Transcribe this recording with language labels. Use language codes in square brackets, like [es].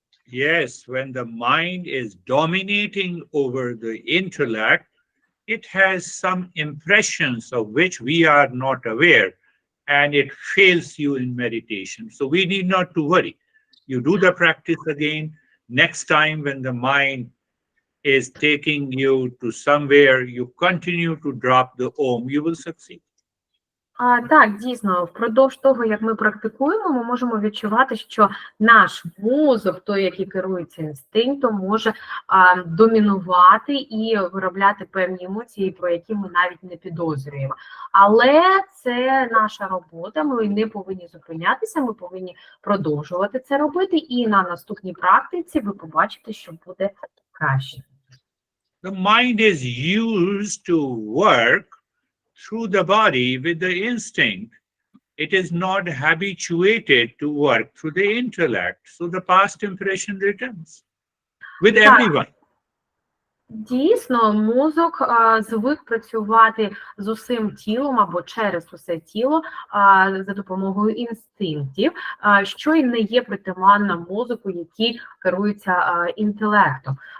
[en] Yes, when the mind is dominating over the intellect, it has some impressions of which we are not aware, and it fails you in meditation. So we need not to worry. You do the practice again. Next time when the mind is taking you to somewhere, you continue to drop the Om, you will succeed. [uk] Так, дійсно, впродовж того, як ми практикуємо, ми можемо відчувати, що наш мозок, той, який керується інстинктом, може домінувати і виробляти певні емоції, про які ми навіть не підозрюємо. Але це наша робота, ми не повинні зупинятися, ми повинні продовжувати це робити, і на наступній практиці ви побачите, що буде краще. [en] The mind is used to work through the body with the instinct. It is not habituated to work through the intellect. So the past impression returns with everyone. [uk] Дійсно, мозок звик працювати з усім тілом або через усе тіло за допомогою інстинктів, що і не є притаманно мозку, який керується інтелектом.